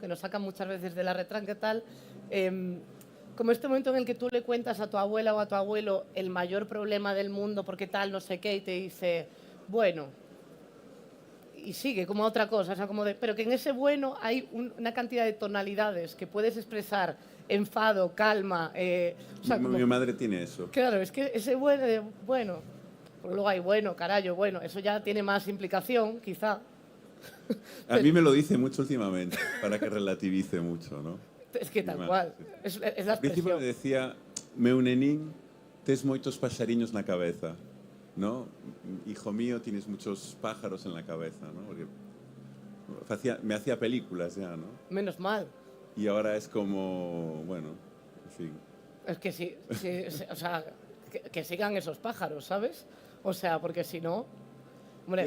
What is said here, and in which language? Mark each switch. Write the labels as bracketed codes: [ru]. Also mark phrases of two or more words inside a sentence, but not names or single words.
[es] Que nos sacan muchas veces de la retranca y tal, como este momento en el que tú le cuentas a tu abuela o a tu abuelo el mayor problema del mundo, porque tal, no sé qué, y te dice, bueno, y sigue como otra cosa, o sea, como pero que en ese bueno hay una cantidad de tonalidades que puedes expresar, enfado, calma, o sea, Mi madre tiene eso. Claro, es que ese bueno, pues luego hay bueno, carallo, bueno, eso ya tiene más implicación, quizá. A mí me lo dice mucho últimamente, para que relativice mucho, ¿no? Es que tal cual, es la Al principio me expresión. [gl] decía, meu nenín, tes moitos paxariños na cabeza, [es] ¿no? Hijo mío, tienes muchos pájaros en la cabeza, ¿no? Porque me hacía películas ya, ¿no? Menos mal. Y ahora es como, bueno, en fin. Es que sí, o sea, que sigan esos pájaros, ¿sabes? O sea, porque si no, hombre,